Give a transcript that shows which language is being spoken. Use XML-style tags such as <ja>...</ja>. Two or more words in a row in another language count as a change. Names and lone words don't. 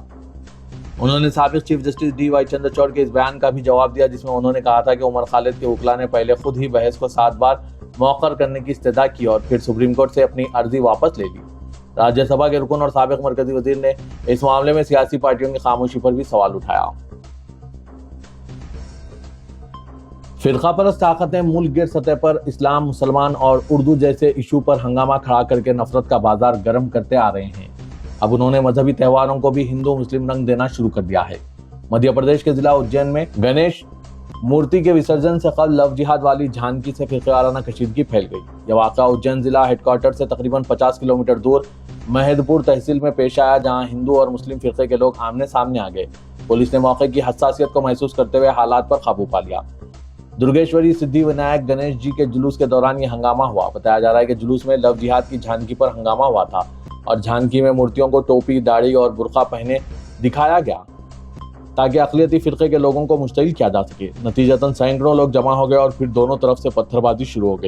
<ur>انہوں نے سابق چیف جسٹس DY چندرچوڑ کے اس بیان کا بھی جواب دیا، جس میں انہوں نے کہا تھا کہ عمر خالد کے وکیل نے پہلے خود ہی بحث کو 7 بار مؤخر کرنے کی استدعا کی اور پھر سپریم کورٹ سے اپنی عرضی واپس لے لی. راجیہ سبھا کے رکن اور سابق مرکزی وزیر نے اس معاملے میں سیاسی پارٹیوں کی خاموشی پر بھی سوال اٹھایا. فرقہ پرست طاقتیں ملک گیر سطح پر اسلام، مسلمان اور اردو جیسے ایشو پر ہنگامہ کھڑا کر کے نفرت کا بازار گرم کرتے آ رہے ہیں۔ اب انہوں نے مذہبی تہواروں کو بھی ہندو مسلم رنگ دینا شروع کر دیا ہے۔ مدھیہ پردیش کے ضلع اجین میں گنیش مورتی کے وسرجن سے قبل لو جہاد والی جھانکی سے فرقہ وارانہ کشیدگی پھیل گئی۔ یہ واقعہ اجین ضلع ہیڈ کوارٹر سے تقریباً 50 کلومیٹر دور مہد پور تحصیل میں پیش آیا، جہاں ہندو اور مسلم فرقے کے لوگ آمنے سامنے آ گئے۔ پولیس نے موقع کی حساسیت کو محسوس کرتے ہوئے حالات پر قابو پا لیا۔ درگیشوری سدھی ونائک گنیش جی کے جلوس کے دوران یہ ہنگامہ ہوا۔ بتایا جا رہا ہے کہ جلوس میں لو جہاد کی جھانکی پر ہنگامہ ہوا تھا اور جھانکی میں مورتیوں کو ٹوپی، داڑھی اور برقع پہنے دکھایا گیا تاکہ اقلیتی فرقے کے لوگوں کو مشتعل کیا جا سکے۔ نتیجتاً سینکڑوں لوگ جمع ہو گئے اور پھر دونوں طرف سے پتھر بازی شروع ہو گئی۔</ur>